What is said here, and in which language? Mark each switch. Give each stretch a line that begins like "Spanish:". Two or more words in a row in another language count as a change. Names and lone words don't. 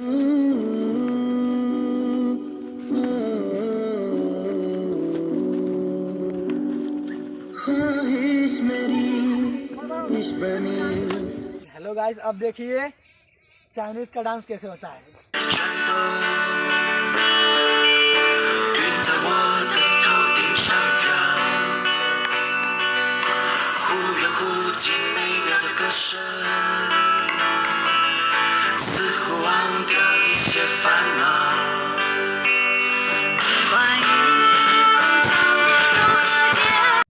English: hello guys,
Hindi: अब देखिए चाइनीज का डांस कैसे होता है।
Chinese: 云在我的头顶上飘，忽远忽近，美妙的歌声，似乎忘掉一些烦恼。关于梦想的不了解。